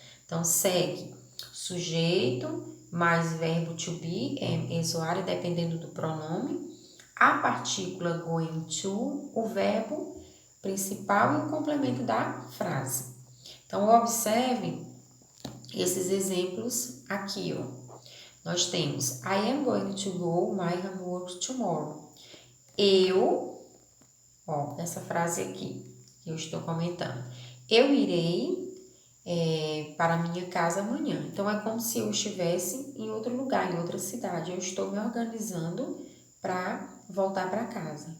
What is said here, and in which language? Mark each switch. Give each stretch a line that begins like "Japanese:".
Portuguese: Então, segue sujeito mais verbo to be, esse área, dependendo do pronome, a partícula going to, o verbo principal e o complemento da frase. Então, observe esses exemplos aqui, ó. Nós temos,
English: I am going to go my homework tomorrow.
Portuguese: Eu, ó, essa frase aqui, que eu estou comentando. Eu irei para minha casa amanhã. Então, é como se eu estivesse em outro lugar, em outra cidade. Eu estou me organizando para voltar para casa.